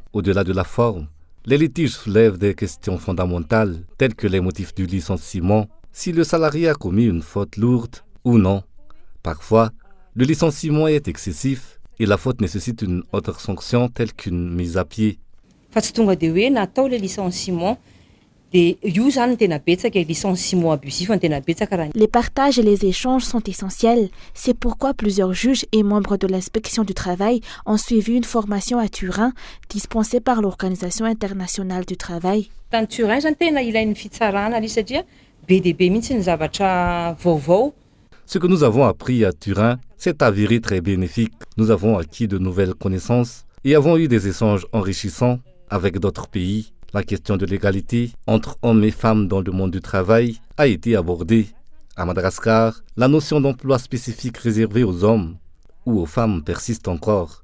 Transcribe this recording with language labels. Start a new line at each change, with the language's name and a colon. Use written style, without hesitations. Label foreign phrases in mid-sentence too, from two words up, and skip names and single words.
French: Au-delà de la forme, les litiges soulèvent des questions fondamentales telles que les motifs du licenciement, si le salarié a commis une faute lourde ou non. Parfois, le licenciement est excessif et la faute nécessite une autre sanction telle qu'une mise à pied.
Malagasy: Fa tsy tonga de hoe natao le licenciement de io zany tena betsaka
French: licenciement abusif
Malagasy: no tena betsaka raha.
French: Les partages et les échanges sont essentiels. C'est pourquoi plusieurs juges et membres de l'inspection du travail ont suivi une formation à Turin dispensée par l'Organisation internationale du travail.
Malagasy: Tany Turin zany tena ilain'ny fitsarana ali satria be dia be mihitsy ny zavatra vaovao.
French: Ce que nous avons appris à Turin s'est avéré très bénéfique. Nous avons acquis de nouvelles connaissances et avons eu des échanges enrichissants avec d'autres pays. La question de l'égalité entre hommes et femmes dans le monde du travail a été abordée. À Madagascar, la notion d'emploi spécifique réservé aux hommes ou aux femmes persiste encore.